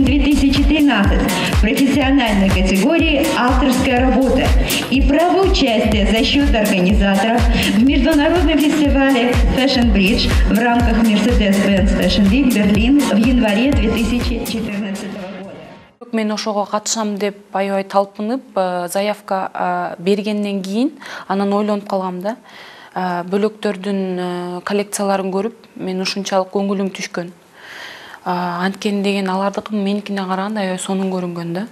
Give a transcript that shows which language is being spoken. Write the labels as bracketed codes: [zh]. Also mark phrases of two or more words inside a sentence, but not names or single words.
[ru] 2013 в профессиональной категории «Авторская работа» и право участия за счет организаторов в международном фестивале Fashion Bridge в рамках Mercedes-Benz Fashion Week Берлин в январе 2014 года. [ky] Мен ошого катышам деп аябай талпынып, заявка бергенден кийин анан ойлонуп калгам да. Бөлөктөрдүн коллекцияларын көрүп, мен ушунчалык көңүлүм түшкөн. Анткени деген алардыкы меникине караганда аябай сонун көрүнгөн да.